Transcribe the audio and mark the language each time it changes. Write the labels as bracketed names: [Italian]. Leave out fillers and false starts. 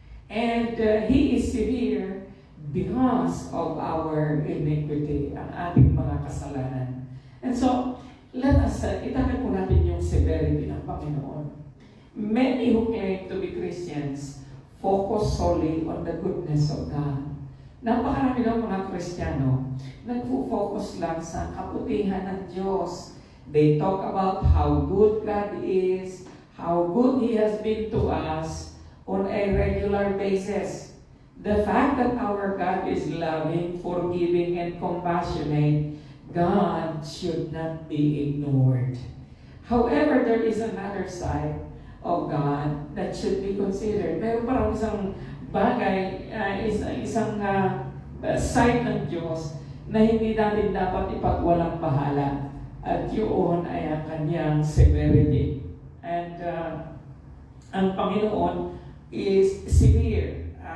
[English] And He is severe because of our iniquity, [Filipino] ang ating mga kasalanan. [English] And so, let us, [Filipino] itagal po natin yung severity ng Panginoon. [English] Many who claim to be Christians focus solely on the goodness of God. [Filipino] Napakarami ng mga Kristiyano nagfo-focus lang sa kabutihan ng Diyos. [English] They talk about how good God is, how good He has been to us on a regular basis. The fact that our God is loving, forgiving, and compassionate, God should not be ignored. However, there is another side of God that should be considered. [Filipino] Meron parang isang bagay, isang side ng Diyos na hindi natin dapat ipagwalang bahala. At yun ay ang kanyang severity. [English] And ang Panginoon is severe.